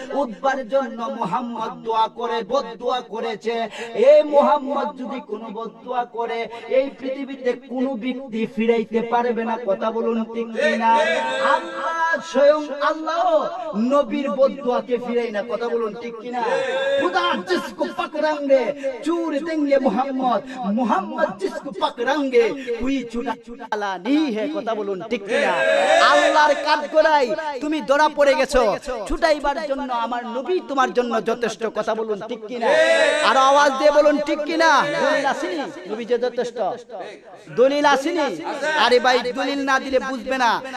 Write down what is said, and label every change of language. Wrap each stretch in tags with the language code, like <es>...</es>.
<bn>উদ্বার জন্য মুহাম্মদ দোয়া করে বদদোয়া করেছে। এই মুহাম্মদ যদি কোনো বদদোয়া করে এই পৃথিবীতে কোনো ব্যক্তি ফিরাইতে পারবে না। কথা বলুন ঠিক কিনা? আল্লাহ স্বয়ং আল্লাহ নবীর বদদুয়াকে ফিরাই না। কথা বলুন ঠিক কিনা?</bn> <hi>खुदा जिसको पकड़ेंगे चूर देंगे मोहम्मद, मोहम्मद जिसको पकड़ेंगे कोई छुड़ा नहीं है।</hi> <bn>কথা বলুন ঠিক কিনা? আল্লাহর কাঠগড়াই তুমি ধরা পড়ে গেছো, ছুটাইবার জন্য আমার নবী তোমার জন্য যথেষ্ট। কথা বলুন ঠিক কিনা? আর আওয়াজ দিয়ে বলুন ঠিক কিনা? দলিল আসেনি নবী যে যথেষ্ট? দলিল আসেনি? আরে ভাই দলিল না দিলে বুঝবে না।</bn>